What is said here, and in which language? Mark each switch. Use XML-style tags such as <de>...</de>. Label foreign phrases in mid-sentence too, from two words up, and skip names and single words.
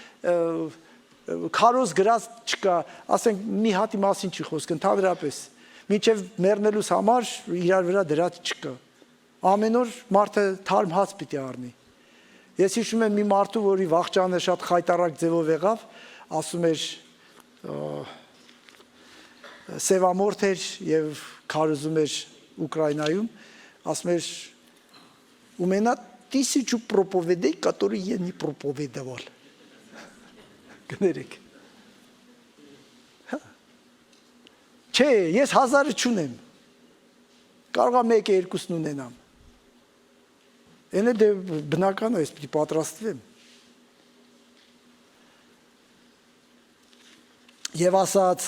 <hy>քարոզ գրած չկա, ասենք մի հատի մասին չի խոսք, ընդհանրապես, մինչև մեռնելուս համար իրար վրա դրած չկա։ Ամեն օր մարդը թարմ հաց պիտի առնի։ Ես հիշում եմ մի մարդու, որի վախճանը շատ խայտառակ ձևով եղավ, ասում էր սևամորթ էր եւ քարոզում էր Ուկրաինայում, ասում էր</hy> <ru>у меня 1000 проповедей, которые я не проповедовал.</ru> <hy>Գներեք։ Չէ, ես 1000 չունեմ։ Կարող եմ 1-2 ունենամ։ Էնե դե բնական է, ես պիտի պատրաստվեմ։ Եվ ասաց.</hy>